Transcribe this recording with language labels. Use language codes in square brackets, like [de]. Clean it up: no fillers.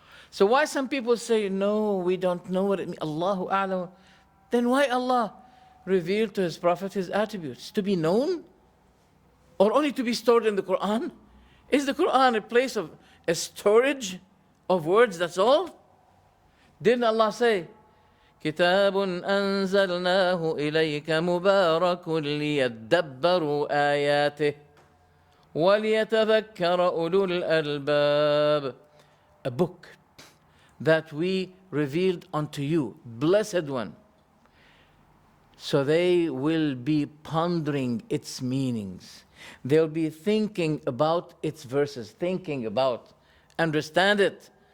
[en] So why some people say, no, we don't know what it means, Allahu a'lam. Then why Allah revealed to His Prophet His attributes? To be known? Or only to be stored in the Quran? Is the Quran a place of a storage of words, that's all? Didn't Allah say, [ar] كِتَابٌ أَنزَلْنَاهُ إِلَيْكَ مُبَارَكٌ لِيَدَّبَّرُوا آيَاتِهِ وَلِيَتَذَكَّرَ أُولُو الْأَلْبَابِ. [en] A book that we revealed unto you, blessed one. So they will be pondering its meanings. They'll be thinking about its verses, understand it.